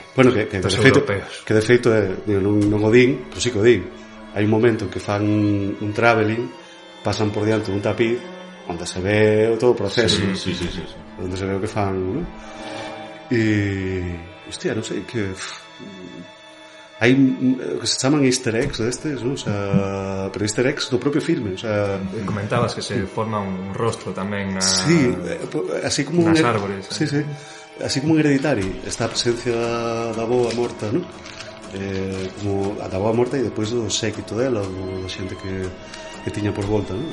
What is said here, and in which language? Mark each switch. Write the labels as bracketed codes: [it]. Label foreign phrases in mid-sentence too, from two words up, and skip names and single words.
[gl] Bueno, que de feito non o din, pero sí que o din. Hai un momento en que fan un traveling, pasan por diante dun tapiz onde se ve todo o proceso. Sí. Onde se ve o que fan, ¿no? E... hostia, non sei, que... hai que se chaman [en] easter eggs [gl] destes, ¿no? O sea, pero [en] easter eggs [gl] do propio filme, o sea... Comentabas que se forma un rostro tamén na... Sí, así como nas árbores. Sí. Así como en Hereditary está a presencia da boa morta, ¿no? Como a da boa morta e depois do séquito dela, da xente que tiña por volta, ¿no?